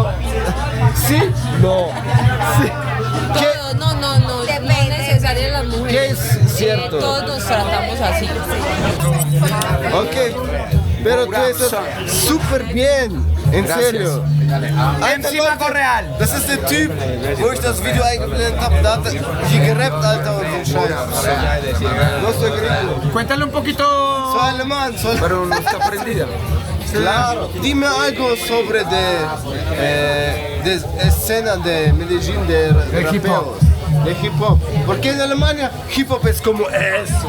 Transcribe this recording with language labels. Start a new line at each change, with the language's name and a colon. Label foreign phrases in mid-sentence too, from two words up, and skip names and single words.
Spanish: ¿Sí? No. Sí. Todos, no Depende. necesariamente las mujeres. ¿Qué es cierto? Todos nos tratamos así. Ok. Pero tú estás súper bien. En serio. MC Mago Real.
German: Das ist der Typ, wo ich das Video eingeblendet habe. Da hat er hier gerappt, Alter, und so Scheiß.
Spanish: No soy gringo. Cuéntale un poquito. Soy alemán, Pero no está prendida. Claro. Dime algo sobre de escena de Medellín de hip hop. De hip hop. Porque en Alemania hip hop es como eso.